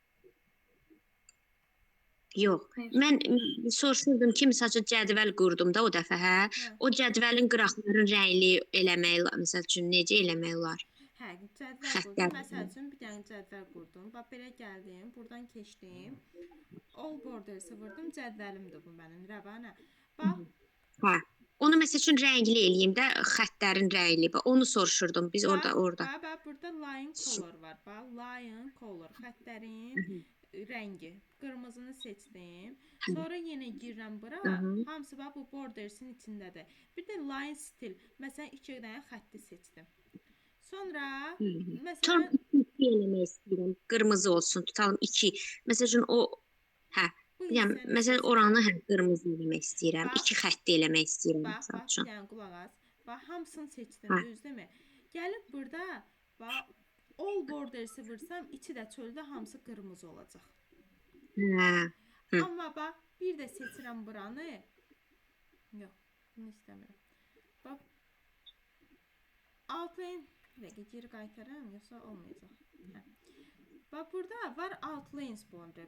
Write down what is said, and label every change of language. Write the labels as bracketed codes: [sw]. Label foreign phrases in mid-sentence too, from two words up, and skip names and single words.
[az] Yox. Mən soruşurdum ki, məsələn, cədvəl qurdum da o dəfə, hə? O cədvəlin qıraqların rəngli eləmək, məsəl üçün necə eləmək olar? Hə, cədvəl qurdum. Məsəl üçün bir dənə cədvəl qurdum. Bax belə gəldim, buradan keçdim. [en] All borders-ı [az] vurdum. Cədvəlimdir bu mənim. Rəvanə. Bax. Hə. Onu məsəl üçün rəngli eləyim də, xəttlərin rəngli. Onu soruşurdum biz orada. Bax, burada [en] line color [az] var. Bax, [en] line color. [az] Xəttlərin rəngi. Qırmızını seçdim. Sonra yenə girirəm bura. Hamısı bax bu borders-in içindədir. Bir də line stil. Məsələn, 2 dənə xətti seçdim. Sonra məsələn 2 eləmək istəyirəm. Qırmızı olsun. Tutalım 2. Məsələn o yəni məsələn oranı qırmızı eləmək istəyirəm. 2 xətti eləmək istəyirəm. Bax, yəni qulaq as. Bax, hamısını seçdim, düzdürmü? Gəlib burada bax [en] all borders-ı [az] vursam, içi də çöldə hamısı qırmızı olacaq. Amma bax, bir də seçirəm buranı. Yox, bunu istəmirəm. Bax, outline, bir dəqiqə geri qaytaram, yoxsa olmayacaq. Bax, burada var [en] outlines border.